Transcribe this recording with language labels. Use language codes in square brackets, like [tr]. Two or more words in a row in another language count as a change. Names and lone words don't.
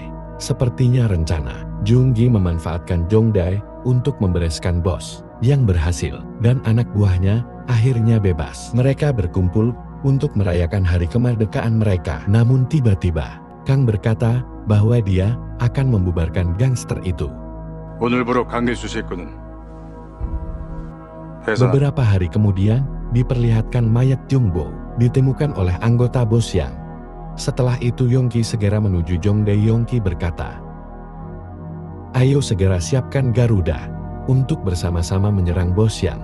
[id] Sepertinya rencana Jonggi memanfaatkan Jong Dae untuk membereskan Bos Yang berhasil, dan anak buahnya akhirnya bebas. Mereka berkumpul untuk merayakan hari kemerdekaan mereka. Namun tiba-tiba, Kang berkata bahwa dia akan membubarkan gangster itu. [ko] 오늘부로 강대 수색권은 [id] Beberapa hari kemudian, diperlihatkan mayat Jongbo ditemukan oleh anggota Bos Yang. Setelah itu Yongki segera menuju Jong Dae. Yongki berkata, "Ayo segera siapkan Garuda untuk bersama-sama menyerang Bos Yang.